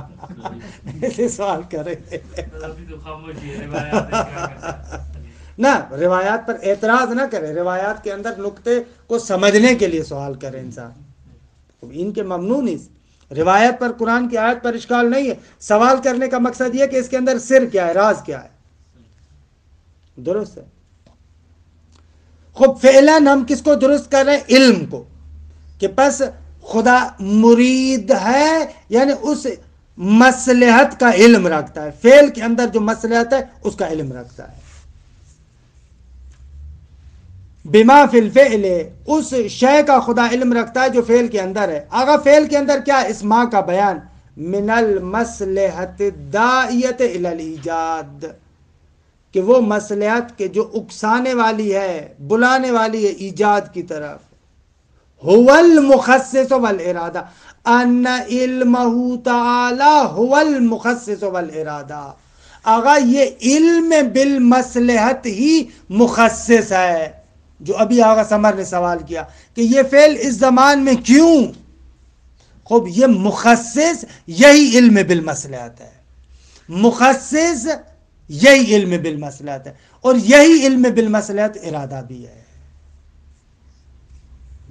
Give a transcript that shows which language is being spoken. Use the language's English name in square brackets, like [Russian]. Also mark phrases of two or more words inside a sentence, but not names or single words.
[Urdu] ایسے سوال کر رہے نہ، روایات پر اعتراض نہ کرے، روایات کے اندر نقطے کو سمجھنے کے لیے سوال کرے انسان. ان کے ممنوع نہیں. روایت پر، قرآن کی آیت پر اشکال نہیں ہے. سوال کرنے کا مقصد یہ کہ اس کے اندر سر کیا ہے، راز کیا ہے. درست ہے. [Persian] خب فعلاً [Urdu] ہم کس کو درست کر رہے ہیں؟ علم کو. کہ پس خدا مرید ہے یعنی اس مصلحت کا علم رکھتا ہے. فعل کے اندر جو مصلحت ہے اس کا علم رکھتا ہے. [Arabic] بما فی الفعل، [Urdu] اس شے کا خدا علم رکھتا ہے جو فعل کے اندر ہے. آگا فعل کے اندر کیا ہے؟ اس ماں کا بیان، [Arabic] من المصلحۃ الداعیۃ الی الایجاد، [Urdu] کہ وہ مصلحت کہ جو اکسانے والی ہے، بلانے والی ہے ایجاد کی طرف. [Arabic] هو المخصص والارادہ، ان علمہ تعالی هو المخصص والارادہ. [Urdu] آگا یہ علم بالمصلحت ہی مخصص ہے. جو ابھی آغا سمر نے سوال کیا کہ یہ فعل اس زمان میں کیوں؟ خوب یہ مخصص یہی علم بالمصلحت ہے. مخصص یہی علم بالمصلحت ہے، اور یہی علم بالمصلحت ارادہ بھی ہے.